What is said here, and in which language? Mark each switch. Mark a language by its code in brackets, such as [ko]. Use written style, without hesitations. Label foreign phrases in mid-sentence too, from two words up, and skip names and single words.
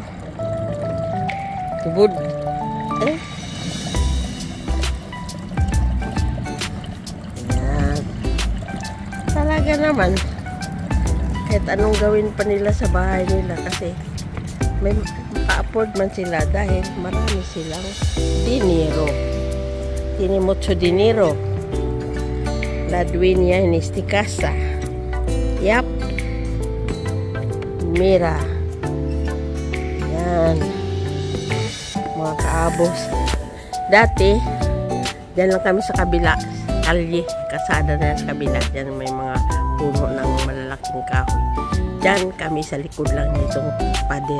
[tl] Tubod. Ayan. Talaga naman. Kahit anong gawin pa nila sa bahay nila kasi may maka-afford man sila dahil marami silang dinero. [es] Tiene mucho dinero. La dueña en esta casa. Yap. Mira. [tl] Yan. Mga kaabos. Dati, dyan lang kami sa kabila, kalye, kasada na sa kabila. Dyan may mga puno ng malalaking kahoy. Dyan kami sa likod lang nitong pader.